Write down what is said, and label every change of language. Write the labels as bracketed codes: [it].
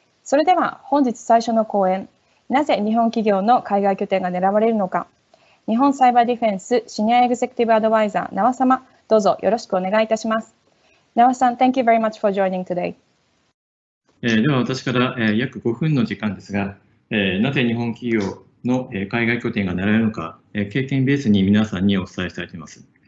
[ja] それでは本日最初の講演、なぜ日本企業の海外拠点が狙われるのか。日本サイバーディフェンスシニアエグゼクティブアドバイザー、那波様、どうぞよろしくお願いいたします。 [en] 那波さん、Thank you very much for joining today. [ja] では私から約5分の時間ですが、なぜ日本企業の海外拠点が狙われるのか、経験ベースに皆さんにお伝えしたいと思います。